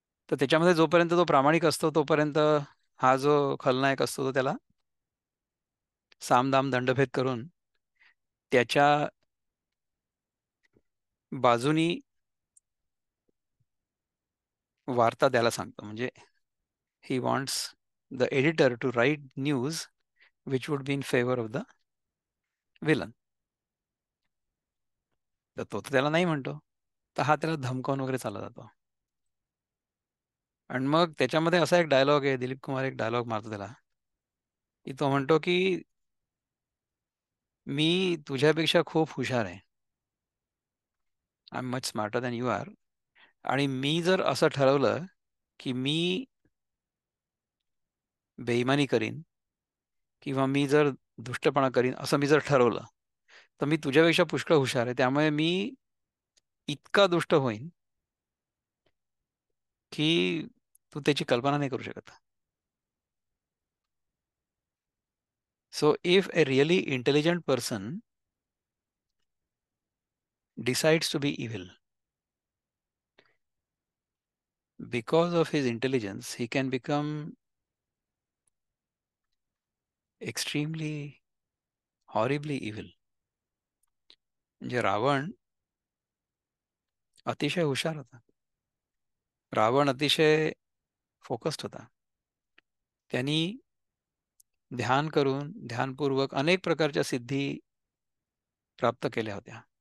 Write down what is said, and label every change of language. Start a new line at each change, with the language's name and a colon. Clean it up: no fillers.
Marathi: तर त्याच्यामध्ये जोपर्यंत तो प्रामाणिक असतो तोपर्यंत हा जो खलनायक असतो तो त्याला सामदाम दंडभेद करून त्याच्या बाजूनी वार्ता द्यायला सांगतो. म्हणजे
English: he wants the editor to write news which would be in favor of the villain.
Marathi: तर तो तर त्याला नाही म्हणतो, तर हा त्याला धमकावून वगैरे चालला जातो. आणि मग त्याच्यामध्ये असा एक डायलॉग आहे, दिलीप कुमार एक डायलॉग मारतो त्याला, की तो म्हणतो की मी तुझ्यापेक्षा खूप हुशार आहे,
English: I am much smarter than you are.
Marathi: आणि मी जर असं ठरवलं की मी बेईमानी करीन किंवा मी जर दुष्टपणा करीन असं मी जर ठरवलं, तर मी तुझ्यापेक्षा पुष्कळ हुशार आहे, त्यामुळे मी इतका दुष्ट होईन की तू त्याची कल्पना नाही करू शकत.
English: So if a really intelligent person decides to be evil, because of his intelligence he can become extremely horribly evil.
Marathi: म्हणजे रावण अतिशय हुशार होता. रावण अतिशय फोकस्ड होता. त्यांनी ध्यान करून ध्यानपूर्वक अनेक प्रकारच्या सिद्धी प्राप्त केल्या होत्या.